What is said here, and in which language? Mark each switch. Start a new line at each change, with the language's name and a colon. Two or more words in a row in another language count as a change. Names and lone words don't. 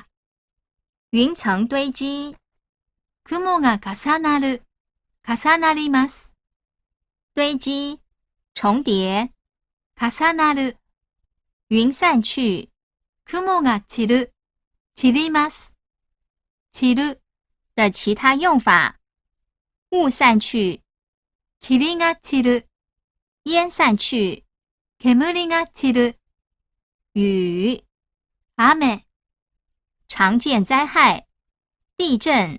Chinese: 雲層堆積。
Japanese: 雲が重なる。重なります。
Chinese: 堆積。重疊。
Japanese: 重なる。
Chinese: 云散去。
Japanese: 雲が散る。散ります。散る。
Chinese: 的其他用法。雾散去。
Japanese: 霧が散る。
Chinese: 烟散去。
Japanese: 煙が散る。
Chinese: 雨。
Japanese: 雨。
Chinese: 常见灾害。地震。